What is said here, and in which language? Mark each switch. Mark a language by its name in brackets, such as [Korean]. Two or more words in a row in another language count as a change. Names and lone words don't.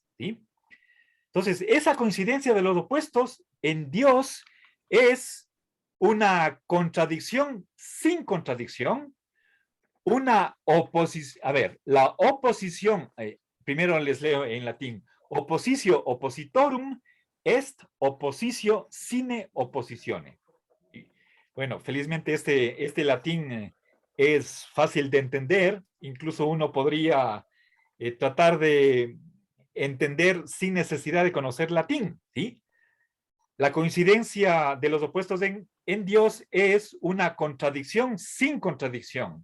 [Spanish] ¿Sí? Entonces, esa coincidencia de los opuestos en Dios es una contradicción sin contradicción, una oposición. A ver, la oposición, primero les leo en latín, [Latin] oppositio oppositorum est oppositio sine oppositione. [Spanish] Bueno, felizmente este latín es fácil de entender, incluso uno podría tratar de entender sin necesidad de conocer latín, ¿sí? La coincidencia de los opuestos en Dios es una contradicción sin contradicción.